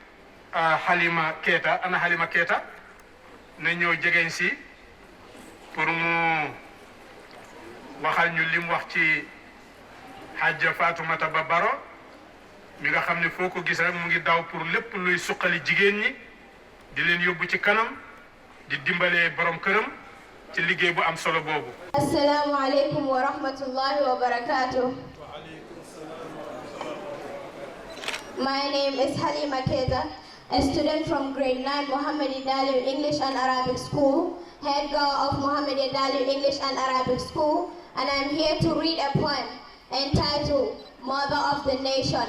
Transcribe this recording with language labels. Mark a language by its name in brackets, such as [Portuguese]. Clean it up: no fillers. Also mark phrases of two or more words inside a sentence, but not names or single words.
[Wolof] Halima Keita ana Halima Keita na ñëw jegeñ si pour mu waxal ñu lim wax ci Hajja Fatoumata Babaro mi nga xam ne foo ko gis rek mu ngi daw pour lépp luy suqali jigéen ñi di leen yóbbu ci kanam di dimbalee borom këram ci liggéey bu am solo boobu. [Arabic] السلام عليكم ورحمة الله وبركاته. [English] My name is Halima Keita, a student from grade 9 Muhammadiya Daliyu English and Arabic School, head girl of Muhammadiya Daliyu English and Arabic School, and I'm here to read a poem entitled Mother of the Nation.